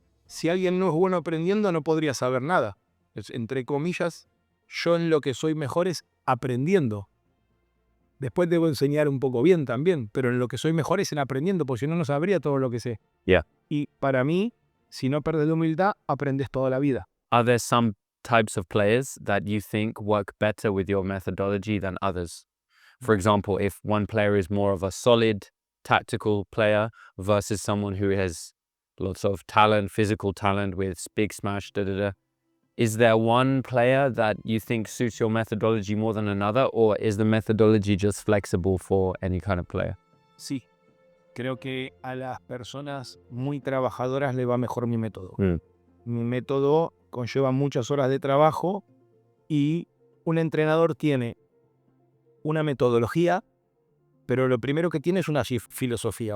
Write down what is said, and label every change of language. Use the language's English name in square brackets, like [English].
[Spanish] Si alguien no es bueno aprendiendo, no podría saber nada. Entre comillas, yo en lo que soy mejor es aprendiendo. Después debo enseñar un poco bien también, pero en lo que soy mejor es en aprendiendo, porque si no, no sabría todo lo que sé. [English] Yeah. [Spanish] Y para mí, si no perdes la humildad, aprendes toda la vida. [English] Are there some types of players that you think work better with your methodology than others? For example, if one player is more of a solid tactical player versus someone who has lots of talent, physical talent with big smash, is there one player that you think suits your methodology more than another, or is the methodology just flexible for any kind of player? [Spanish] Sí, creo que a las personas muy trabajadoras le va mejor mi método. Mi método conlleva muchas horas de trabajo y un entrenador tiene una metodología, pero lo primero que tiene es una filosofía.